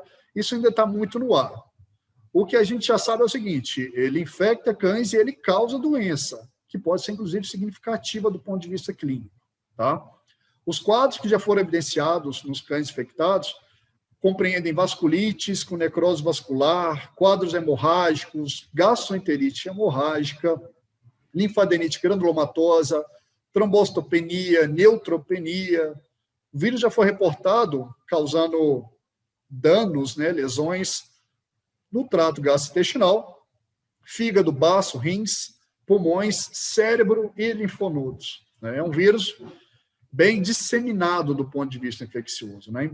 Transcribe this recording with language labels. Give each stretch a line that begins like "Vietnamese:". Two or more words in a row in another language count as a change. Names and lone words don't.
Portuguese: Isso ainda está muito no ar. O que a gente já sabe é o seguinte, ele infecta cães e ele causa doença, que pode ser, inclusive, significativa do ponto de vista clínico. Tá? Os quadros que já foram evidenciados nos cães infectados compreendem vasculites com necrose vascular, quadros hemorrágicos, gastroenterite hemorrágica, linfadenite granulomatosa, trombocitopenia, neutropenia. O vírus já foi reportado causando danos, né, lesões no trato gastrointestinal, fígado, baço, rins, pulmões, cérebro e linfonodos. É um vírus bem disseminado do ponto de vista infeccioso, né?